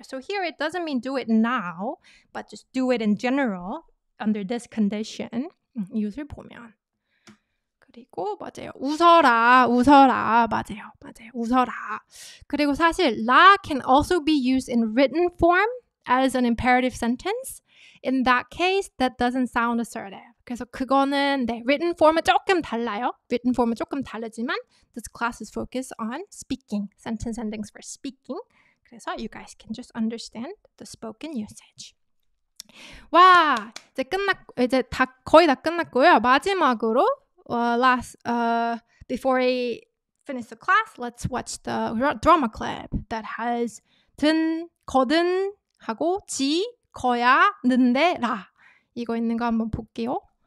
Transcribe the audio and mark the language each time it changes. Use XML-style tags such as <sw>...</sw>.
<en>So here it doesn't mean do it now, but just do it in general under this condition.</en> <ko>이웃을 보면. 그리고 맞아요. 웃어라. 맞아요. 웃어라.</ko> <en>그리고 사실 la can also be used in written form as an imperative sentence. In that case, that doesn't sound assertive.</en> <ko>그래서 그거는 written form은 조금 달라요.</ko> <en>written form은</en> <ko>조금 다르지만</ko> <en>this class is focused on speaking. Sentence endings for speaking.</en> <ko>그래서</ko> <en>you guys can just understand the spoken usage.</en> <ko>와, 이제 거의 다 끝났고요. 마지막으로</ko> <en>last before I finish the class, let's watch the drama clip that has 든, 거든 하고 지, 거야, 는데, 라</en> <ko>이거 있는 거 한번 볼게요.</ko>